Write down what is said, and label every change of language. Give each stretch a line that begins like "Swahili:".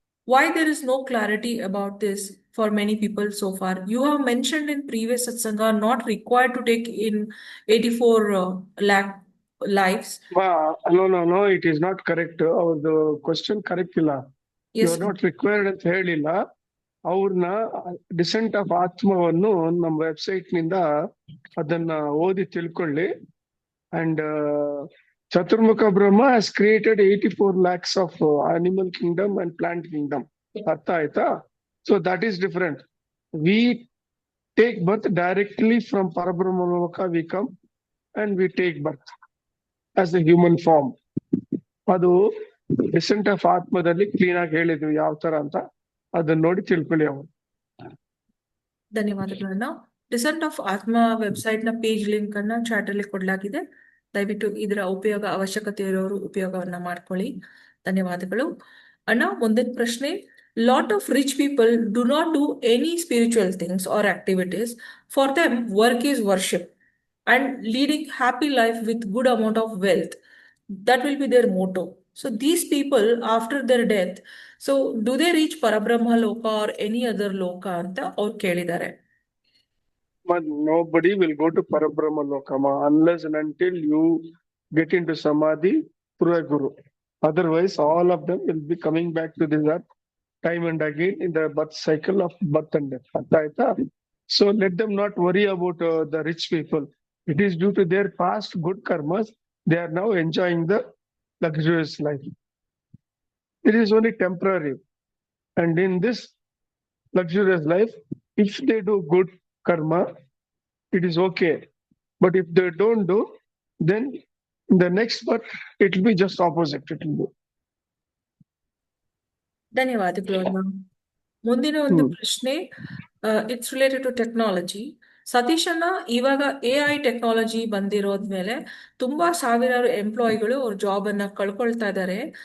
English: Why there is no clarity about this for many people so far? You have mentioned in previous satsanga not required to take in 84 lakh lives. No, it is not correct. The question correct
Kannada: ಇಲ್ಲ.
English: You Yes, are not required
Kannada: ಅಂತ ಹೇಳಿಲ್ಲ. ಅವ್ರನ್ನ decent of ಆತ್ಮವನ್ನು ನಮ್ಮ website ನಿಂದ ಅದನ್ನ ಓದಿ ತಿಳ್ಕೊಳ್ಳಿ.
English: And Chaturmukha Brahma has created 84 lakhs of animal kingdom and plant kingdom.
Kannada: ಅರ್ಥ ಆಯ್ತಾ?
English: So that is different. We take birth directly from Parabrahma Loka. We come and we take birth as a human form.
Kannada: ಅದು decent of ಆತ್ಮದಲ್ಲಿ clean ಆಗಿ ಹೇಳಿದ್ವಿ ಯಾವ ತರ ಅಂತ, ಅದನ್ನ ನೋಡಿ ತಿಳ್ಕೊಳ್ಳಿ ಅವರು. ಧನ್ಯವಾದಗಳನ್ನ. ಡಿಸೆಂಟ್ ಆಫ್ ಆತ್ಮ ವೆಬ್ಸೈಟ್ ನ ಪೇಜ್ ಲಿಂಕ್ ಅನ್ನ ಚಾಟ್ ಅಲ್ಲಿ ಕೊಡಲಾಗಿದೆ. ದಯವಿಟ್ಟು ಇದರ ಉಪಯೋಗ ಅವಶ್ಯಕತೆ ಇರೋರು ಉಪಯೋಗವನ್ನ ಮಾಡ್ಕೊಳ್ಳಿ. ಧನ್ಯವಾದಗಳು. ಅಣ್ಣ, ಮುಂದಿನ ಪ್ರಶ್ನೆ.
English: Lot of rich people do not do any spiritual things or activities. For them work is worship and leading happy life with good amount of wealth. That will be their motto. So these people after their death, so do they reach Parabrahma Loka or any other Loka anta
Kannada: ಅವ್ರು ಕೇಳಿದ್ದಾರೆ.
English: But nobody will go to Parabrahma Lokama unless and until you get into Samadhi through a Guru. Otherwise, all of them will be coming back to this earth time and again in the birth cycle of birth and death.
Kannada: ಅರ್ಥ ಆಯ್ತಾ?
English: So let them not worry about the rich people. It is due to their past good karmas. They are now enjoying the luxurious life. It is only temporary. And in this luxurious life, if they do good karma, it is okay. But if they don't do, then in the next birth, it will be just opposite. It will be.
Kannada: ಧನ್ಯವಾದಗಳು ಅಣ್ಣ. ಮುಂದಿನ ಒಂದು ಪ್ರಶ್ನೆ,
English: It's related to technology.
Kannada: Satish ಅಣ್ಣ, ಇವಾಗ AI technology ಬಂದಿರೋದ್ಮೇಲೆ ತುಂಬಾ ಸಾವಿರಾರು ಎಂಪ್ಲಾಯಿಗಳು ಅವ್ರ ಜಾಬ್ ಅನ್ನ ಕಳ್ಕೊಳ್ತಾ ಇದ್ದಾರೆ.